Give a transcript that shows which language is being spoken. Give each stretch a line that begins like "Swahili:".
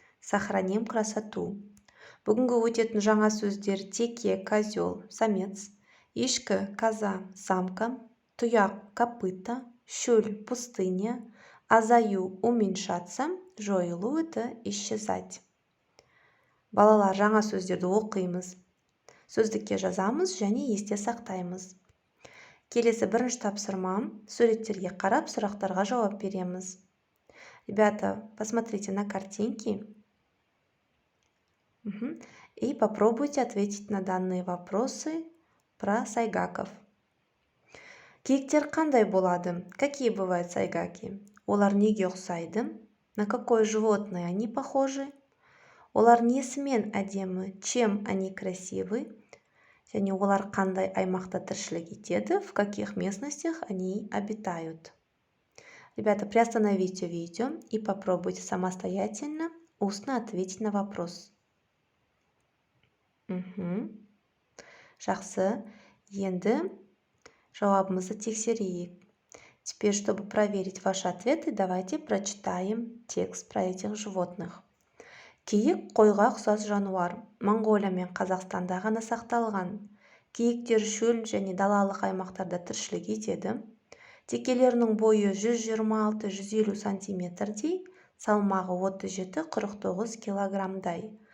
Russian: Сохраним красоту.
Kazakh: Бүгінгі өтетін жаңа сөздер теке,
Russian: козел, самец,
Kazakh: ешкі,
Russian: коза, самка,
Kazakh: тұяқ,
Russian: копыта,
Kazakh: шөл,
Russian: пустыня,
Kazakh: азаю,
Russian: уменьшаться,
Kazakh: жойылу
Russian: – это исчезать.
Kazakh: Балалар, жаңа сөздерді оқимыз. Сөздікке жазамыз және есте сақтаймыз. Келесі бірінші тапсырма, суреттерге қарап сұрақтарға жауап береміз.
Russian: Ребята, посмотрите на картинки и попробуйте ответить на данные вопросы про сайгаков.
Kazakh: Киіктер қандай болады?
Russian: Какие бывают сайгаки?
Kazakh: Олар неге ұқсайды?
Russian: На какое животное они похожи?
Kazakh: Олар несімен әдемі?
Russian: Чем они красивы?
Kazakh: Және олар қандай аймақта тіршілік етеді,
Russian: в каких местностях они обитают. Ребята, приостановите видео и попробуйте самостоятельно устно ответить на вопрос.
Kazakh: Жақсы, енді жауабымызды тексерейік.
Russian: Теперь, чтобы проверить ваши ответы, давайте прочитаем текст про этих животных.
Kazakh: Киік қойға ұқсас жануар. Моңғолия мен Қазақстанда ғана сақталған. Киіктер шөл және далалық аймақтарда тіршілік етеді. Текелерінің бойы 126-150 сантиметрдей, салмағы 37-49 килограммдай.